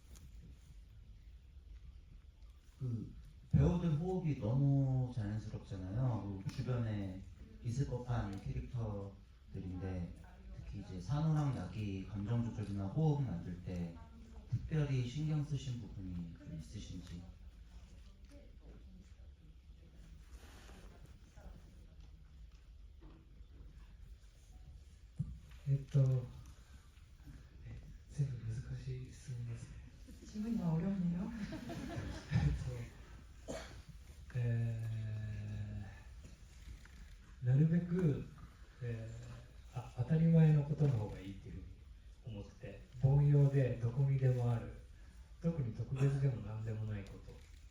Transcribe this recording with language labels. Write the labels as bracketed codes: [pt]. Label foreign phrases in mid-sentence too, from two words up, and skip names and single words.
[ko] 그 배우들 호흡이 너무 자연스럽잖아요. 주변에 있을 법한 캐릭터들인데 특히 이제 산호랑 낙이 감정 조절이나 호흡 만들 때 특별히 신경 쓰신 부분이 좀 있으신지. [ja] 全部難しい質問ですね。 [ko] 질문이 다 어렵네요. [ja] なるべく、当たり前のことの方がいいっていうふうに思ってて、凡庸でどこにでもある、特に特別でも何でもないこと、